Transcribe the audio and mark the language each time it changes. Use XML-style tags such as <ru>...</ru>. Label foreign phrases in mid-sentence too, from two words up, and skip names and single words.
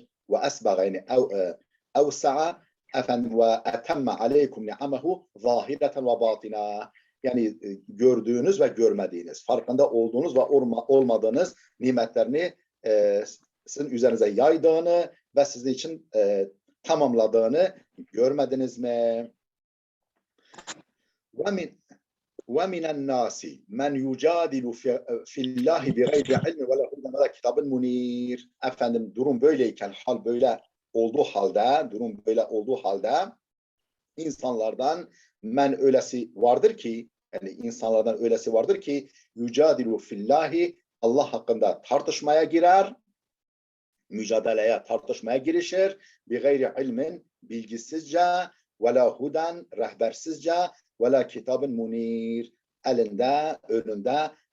<ar>وأسبغ, yani أوسع وأتم عليكم نعمه ظاهرة وباطنة.</ar> <tr>Yani gördüğünüz ve görmediğiniz, farkında olduğunuz ve olmadığınız nimetlerini sizin üzerinize yaydığını ve sizin için tamamladığını görmediniz mi?</tr> <ar>وَمِنَ النَّاسِ مَنْ يُجَادِلُ فِي اللّٰهِ بِغَيْرِ عِلْمٍ وَلَا هُدًى وَلَا كِتَابٍ مُنِيرٍ.</ar> <tr>Durum böyleyken, hal böyle olduğu halde insanlardan öylesi vardır ki, yani insanlardan öylesi vardır ki</tr> <ar>يجادل في الله,</ar> <tr>Allah hakkında tartışmaya girer, mücadeleye, tartışmaya girişir,</tr> <ar>بغير علم,</ar> <tr>bilgisizce,</tr> <ar>ولا هدى,</ar> <tr>rehbersizce,</tr> <ar>ولا كتاب منير,</ar> <tr>elinde, önünde</tr>